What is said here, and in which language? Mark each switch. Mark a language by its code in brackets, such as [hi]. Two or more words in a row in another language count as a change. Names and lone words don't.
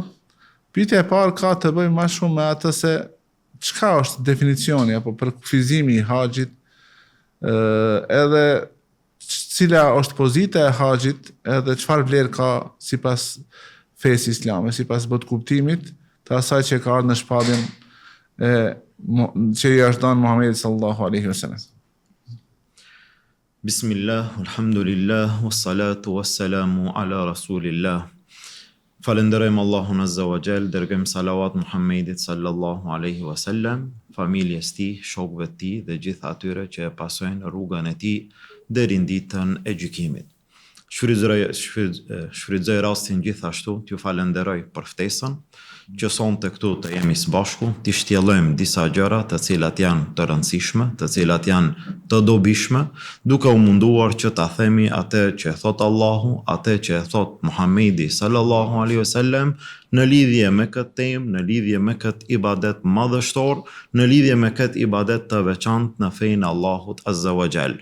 [sq] Pyetja e parë ka të bëjë më shumë me atë se çka është definicioni apo përkufizimi i haxhit, edhe cila është pozita e haxhit, edhe çfarë vlerë ka sipas fesë islame, sipas kuptimit të asaj që ka ardhur në shpalljen që i është dhënë Muhamedit [ar] صلى الله عليه وسلم. بسم الله الحمد لله والصلاة والسلام على رسول الله. [sq] Falenderojmë Allahun [ar] عز وجل, [sq] dërgojmë salavat Muhammedit [ar] صلى الله عليه وسلم, [sq] familjes tij, shokëve të tij dhe gjithë atyre që e pasojnë rrugën e tij deri në ditën e gjykimit. Shfrytëzoj rastin gjithashtu t'ju falenderoj për ftesën, që sonte këtu të jemi së bashku, t'i shtjellojmë disa gjëra të cilat janë të rëndësishme, të cilat janë të dobishme, duke u munduar që ta themi atë që thot Allahu, atë që thot Muhamedi [ar] صلى الله عليه وسلم [sq] në lidhje me këtë temë, në lidhje me këtë ibadet madhështor, në lidhje me këtë ibadet të veçantë në fenë e Allahut [ar] عز وجل.